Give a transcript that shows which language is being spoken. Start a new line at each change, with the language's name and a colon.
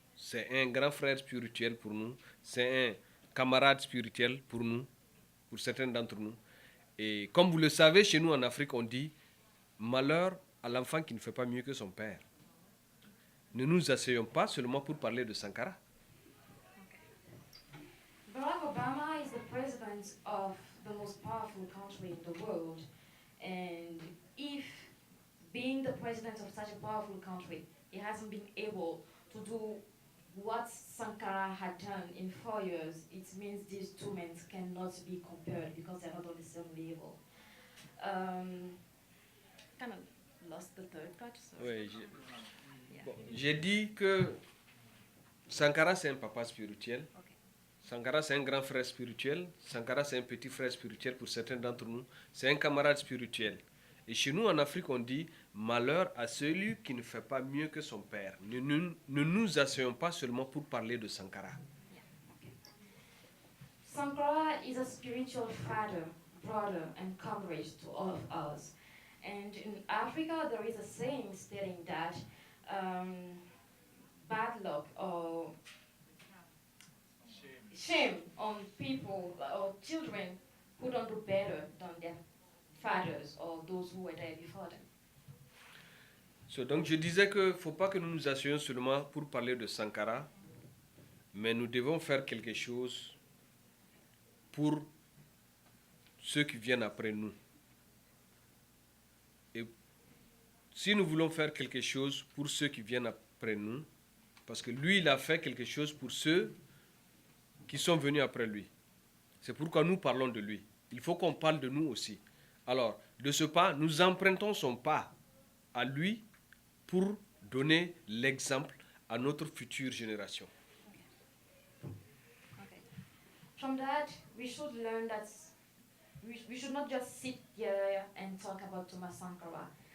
French: C'est un grand frère spirituel pour nous. C'est un camarade spirituel pour nous, pour certains d'entre nous. Et comme vous le savez, chez nous en Afrique, on dit « malheur à l'enfant qui ne fait pas mieux que son père ». Ne nous asseyons pas seulement pour parler de Sankara.
English: Barack Obama is the president of the most powerful country in the world. And if being the president of such a powerful country, he hasn't been able to do what Sankara had done in 4 years, it means these two men cannot be compared because they're not on the same level. Kind of lost the third part. So
French: Oui, j'ai dit que Sankara c'est un papa spirituel.
English: Okay.
French: Sankara c'est un grand frère spirituel. Sankara c'est un petit frère spirituel pour certains d'entre nous. C'est un camarade spirituel. Et chez nous en Afrique on dit malheur à celui qui ne fait pas mieux que son père. Ne nous asseyons pas seulement pour parler de Sankara.
English: Yeah, okay. Sankara is a spiritual father, brother, and comrade to all of us. And in Africa, there is a saying stating that bad luck or shame on people or children who don't do better than their fathers or those who were there before them.
French: So, donc je disais qu'il ne faut pas que nous nous asseyions seulement pour parler de Sankara, mais nous devons faire quelque chose pour ceux qui viennent après nous. Et si nous voulons faire quelque chose pour ceux qui viennent après nous, parce que lui, il a fait quelque chose pour ceux qui sont venus après lui. C'est pourquoi nous parlons de lui. Il faut qu'on parle de nous aussi. Alors, de ce pas, nous empruntons son pas à lui pour donner l'exemple à notre future génération.
English: Okay. From that, we should learn that we should not just sit here and talk about Thomas Sankara.